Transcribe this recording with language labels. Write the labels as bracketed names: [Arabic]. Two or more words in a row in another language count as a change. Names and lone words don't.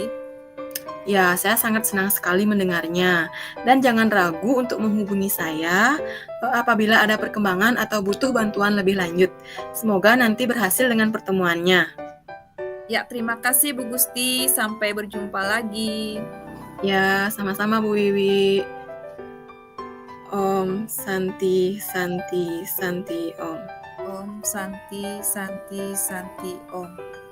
[Indonesian] Ya, saya sangat senang sekali mendengarnya. Dan jangan ragu untuk menghubungi saya apabila ada perkembangan atau butuh bantuan lebih lanjut. Semoga nanti berhasil dengan pertemuannya. Ya, terima kasih Bu Gusti. Sampai berjumpa lagi. Ya, sama-sama Bu Wiwi. [Sanskrit] Om Santi Santi Santi Om. Om Santi Santi Santi Om.